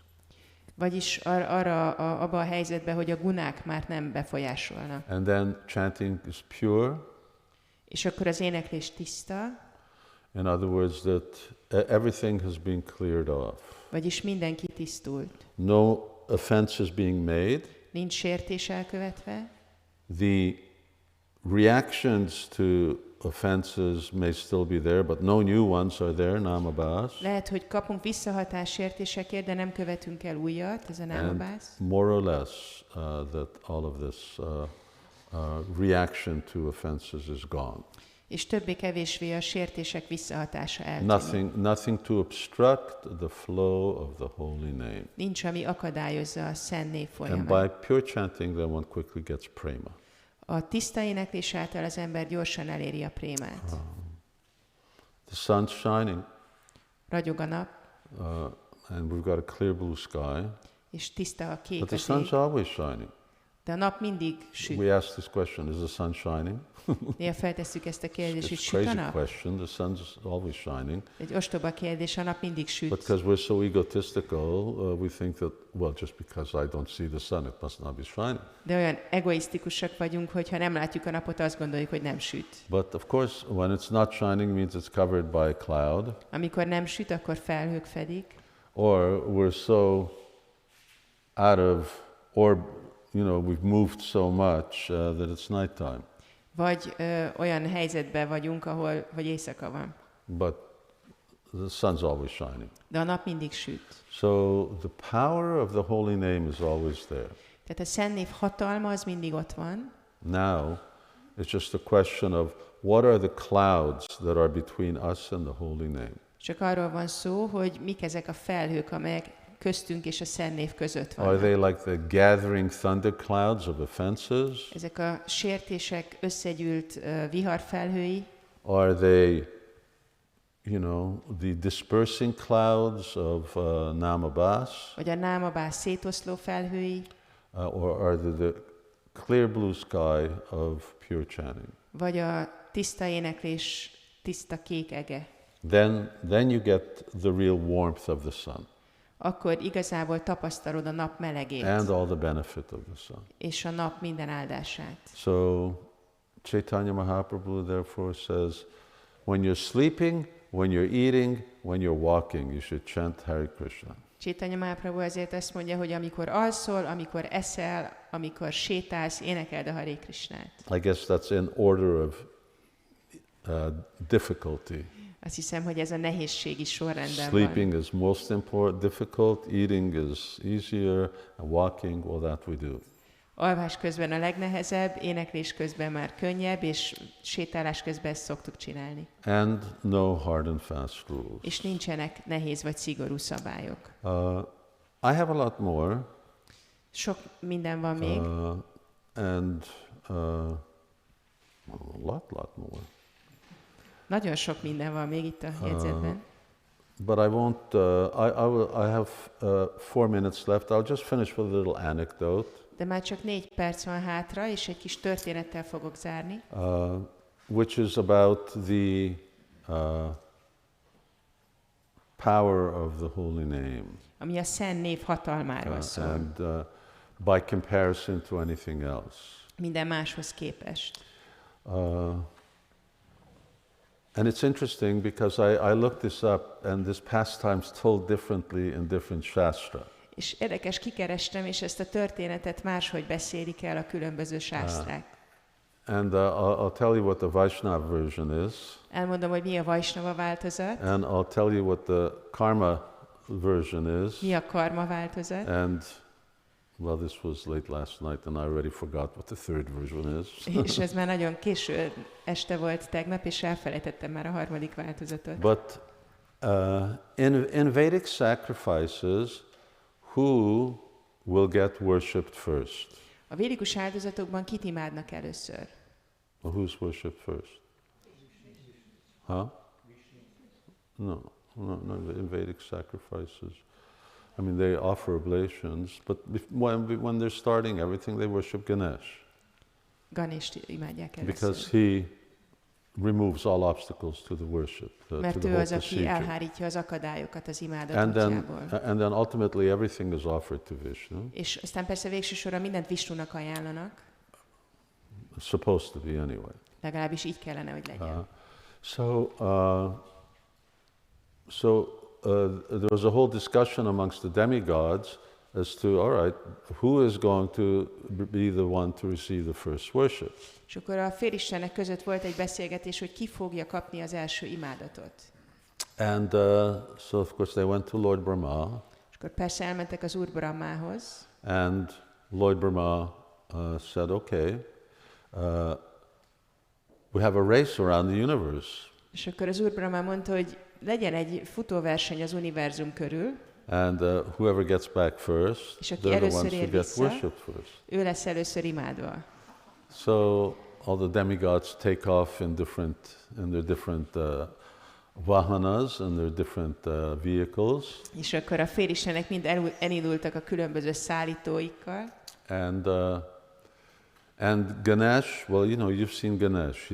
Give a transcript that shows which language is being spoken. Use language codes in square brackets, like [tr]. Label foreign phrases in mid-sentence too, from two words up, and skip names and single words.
[hu] Vagyis abba a helyzetben, hogy a gunák már nem befolyásolnak. [en] And then chanting is pure. [hu] És akkor az éneklés tiszta. [en] In other words, that everything has been cleared off. [hu] Vagyis mindenki tisztult. [en] No offense is being made. [hu] Nincs sértés elkövetve. [en] The reactions to offenses may still be there, but no new ones are there, namabhas. [hu] Lehet, hogy kapunk visszahatás sértésekért, de nem követünk el újat, ez a námabhász. [en] More or less that all of this reaction to offenses is gone. [hu] És többé-kevésbé a sértések visszahatása eltűnik. [en] Nothing to obstruct the flow of the holy name. [hu] Nincs, ami akadályozza a szent név [en] And [hu] folyamát. [en] by pure chanting, then one quickly gets prema. [hu] A tiszta éneklés által az ember gyorsan eléri a prémát. [en] The sun's shining, [hu] Ragyog a nap, [en] and we've got a clear blue sky, [hu] és tiszta a kék [en] but the [hu] az ég, [en] sun's always shining. [hu] de a nap mindig süt. [en] We ask this question, is the sun shining? [hu] Néha feltesszük ezt a kérdést, hogy [en] It's a [hu] süt a [en] crazy [hu] nap? [en] question, the sun's always shining. [hu] Egy ostoba kérdés, a nap mindig süt. [en] But because we're so egotistical, we think that, well, just because I don't see the sun, it must not be shining. [hu] De olyan egoisztikusak vagyunk, hogy ha nem látjuk a napot, azt gondoljuk, hogy nem süt. [en] But of course, when it's not shining, means it's covered by a cloud. [hu] Amikor nem süt, akkor felhők fedik. [en] Or we're so out of, or, we've moved so much that it's nighttime. [hu] Vagy olyan helyzetben vagyunk, hogy éjszaka van. [en] But the sun's always shining. [hu] De a nap mindig süt. [en] So the power of the holy name is always there. [hu] Tehát a szent név hatalma az mindig ott van. [en] Now, it's just a question of what are the clouds that are between us and the holy name. [hu] Csak arról van szó, hogy mik ezek a felhők, amelyek köztünk és a szent név között [en] Are [hu] vannak. [en] they like the gathering thunderclouds of offenses? [hu] Ezek a sértések összegyűlt viharfelhői, [en] Are they, the dispersing clouds of namabhas? [hu] vagy a námabás szétoszló felhői, [en] Or are they the clear blue sky of pure chanting? [hu] vagy a tiszta éneklés, tiszta kék ege. [en] Then you get the real warmth of the sun. [hu] Akkor igazából tapasztalod a nap melegét, [en] And all the benefit of the sun. [hu] és a nap minden áldását. [en] So Chaitanya Mahaprabhu therefore says, when you're sleeping, when you're eating, when you're walking, you should chant Hare Krishna. [hu] Chaitanya Mahaprabhu azért azt mondja, hogy amikor alszol, amikor eszel, amikor sétálsz, énekeld a Hare Krishnát. [en] I guess that's in order of difficulty. [hu] Azt hiszem, hogy ez a nehézségi sorrendben [en] Sleeping [hu] van. [en] is most difficult, eating is easier, and walking, well, that we do. [hu] Alvás közben a legnehezebb, éneklés közben már könnyebb, és sétálás közben ezt szoktuk csinálni. [en] And no hard and fast rules. [hu] És nincsenek nehéz vagy szigorú szabályok. [en] I have a lot more. [hu] Sok minden van még. [en] And a lot more. [hu] Nagyon sok minden van még itt a jegyzetben. [en] But I won't, I have 4 minutes left. I'll just finish with a little anecdote. [hu] De már csak 4 perc van hátra, és egy kis történettel fogok zárni. [en] Which is about the power of the holy name. [hu] Ami a szent név hatalmáról szól. [en] And by comparison to anything else. [hu] Minden máshoz képest. [en] And it's interesting because I looked this up and this pastime's told differently in different shastra. [hu] És érdekes, kikerestem, és ezt a történetet máshogy beszélik el a különböző sásztrák. [en] And I'll tell you what the Vaishnava version is. [hu] Elmondom, hogy mi a Vaishnava változat. [en] And I'll tell you what the Karma version is. [hu] Mi a karma változat. [en] And, well, this was late last night and I already forgot what the third version is. [hu] És ez már nagyon késő este volt tegnap, és elfelejtettem már a harmadik változatot. [en] But in Vedic sacrifices, who will get worshipped first? [hu] A védikus áldozatokban kit imádnak először? [en] Well, who's worshipped first? Huh? No, in Vedic sacrifices. I mean, they offer oblations, but when they're starting everything, they worship Ganesh. [hu] Ganést imádják először. [en] Because he removes all obstacles to the worship, to [hu] Mert [en] the [hu] ő [en] whole [hu] az, aki [en] procedure. [hu] elhárítja az akadályokat az imádat [en] And [hu] útjából. [en] then ultimately everything is offered to Vishnu. [hu] És aztán persze végső soron mindent Visnunak ajánlanak. [en] It's supposed to be anyway. [hu] Legalábbis így kellene, hogy legyen. [en] There was a whole discussion amongst the demigods as to, all right, who is going to be the one to receive the first worship? [hu] És akkor a félistenek között volt egy beszélgetés, hogy ki fogja kapni az első imádatot. [en] And so of course they went to Lord Brahma. [hu] És akkor persze elmentek az Úr Brahmához. [en] And Lord Brahma said, okay, we have a race around the universe. [hu] És akkor az Úr Brahma mondta, hogy legyen egy futóverseny az univerzum körül. [en] And whoever gets back first, [hu] És aki [en] they're the [hu] először [en] ones who [hu] ér [en] get [hu] vissza, [en] worshipped first. [hu] ő lesz először imádva. [en] So all the demigods take off in their different vahanas and their different vehicles. [hu] És akkor a félistenek mind elindultak a különböző szállítóikkal. [en] And Ganesh, well, you know, you've seen Ganesh.